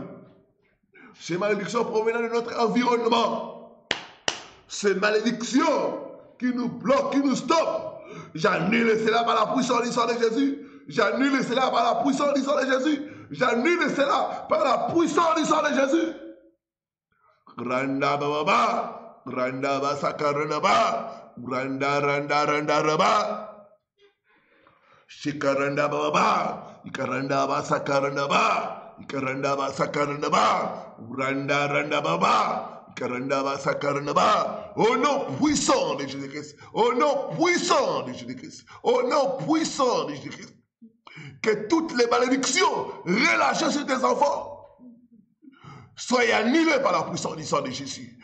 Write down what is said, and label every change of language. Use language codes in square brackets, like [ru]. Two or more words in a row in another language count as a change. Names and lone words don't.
[fr] Ces malédictions provenant de notre environnement. Ces malédictions qui nous bloquent, qui nous stoppent. J'annule cela par la puissance du sang de Jésus. J'annule cela par la puissance du sang de Jésus. J'annule cela par la puissance du sang de Jésus. Randa baba, randa basakaranda ba, randa randa randa raba. Shikaranda baba, ikaranda basakaranda ba, ikaranda basakaranda ba, randa randa baba, Au nom puissant de Jésus-Christ. Au nom puissant de Jésus-Christ. Au nom puissant de Jésus-Christ. Que toutes les malédictions relâchées sur tes enfants soient annulées par la puissance du sang de Jésus.